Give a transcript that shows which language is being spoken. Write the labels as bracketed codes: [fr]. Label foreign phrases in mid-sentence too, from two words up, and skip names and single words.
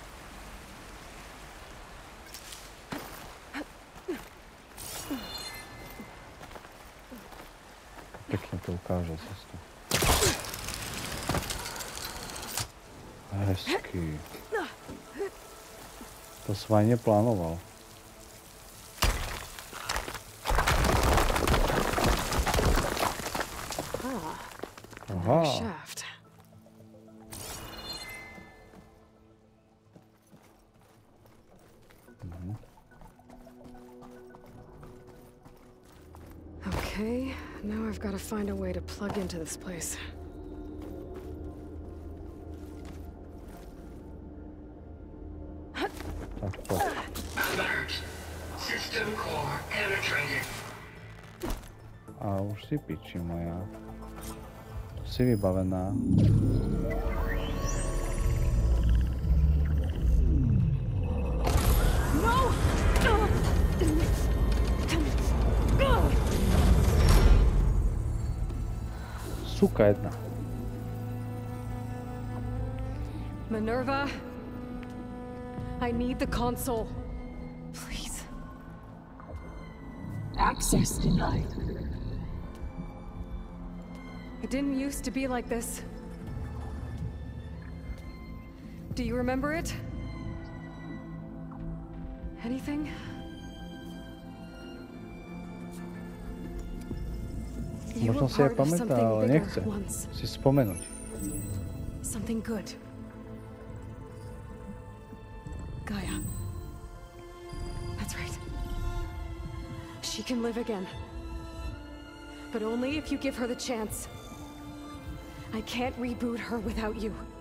[sk] Pekne to ukáže cestu. [cs] Hezky. [sk] To som aj neplánoval. Aha. [en] Okay, now I've got to find a way to plug into this place. Alert. System core penetrated. [sk] A už si piči moja. Si vybavená. Suka jedna. [en] Minerva, I need the console. Please. Access denied. It didn't used to be like this. Do you remember it? Anything? [sk] Možno si aj pamätá, ale nechce si spomenúť. [en] Something good. GAIA. That's right. She can live again. But only if you give her the chance. I can't reboot her without you.